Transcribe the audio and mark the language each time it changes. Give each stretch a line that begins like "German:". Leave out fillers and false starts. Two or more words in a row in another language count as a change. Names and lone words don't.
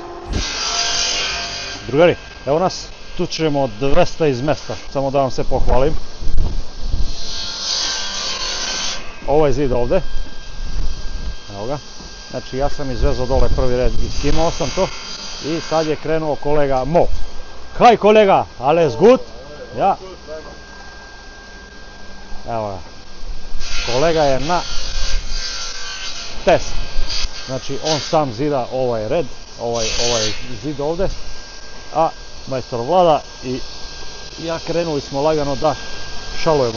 Serbian: Drugari, evo nas, tu ćemo 200 iz mesta, samo da vam se pohvalim. Ovo je zid ovdje, evo ga. Znači ja sam izvezao dole prvi red i skimao sam to i sad je krenuo kolega Mo. Kaj kolega,
German: alles gut? Ja.
Serbian: Evo ga. Kolega je na test. Znači on sam zida ovaj red, ovaj zid ovdje, a majstor Vlada i ja krenuli smo lagano da šalujemo.